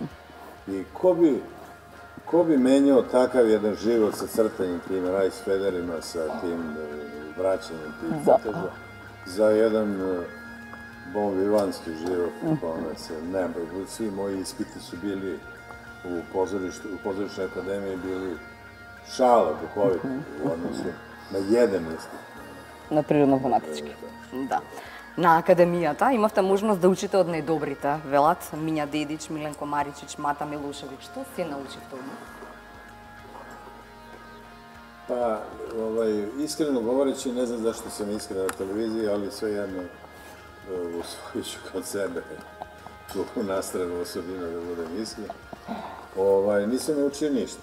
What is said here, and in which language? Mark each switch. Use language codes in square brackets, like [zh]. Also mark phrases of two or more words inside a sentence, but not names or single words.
[sr] I ko bi menjao takav jedan život sa crtanjem tim rajsfederima, sa tim vraćanjem tih crteža, za jedan bonvivanski život u kome se ne bavim. Svi moji ispiti su bili u pozorišnoj akademiji bili šala duhovita u odnosu na jedan ispit. на природно-поматички. Да. [mk] На академијата имавте можност да учите од најдобрите, велат Миња Дедич, Миленко Маричич, Мата Милушевиќ. Што се научивте од нив? [sr] Pa, iskreno govoreći, ne znam zašto sam iskren na televiziji, ali svejedno usvojit ću kod sebe tu nastranu osobinu da budem iskren. Nisam naučio ništa.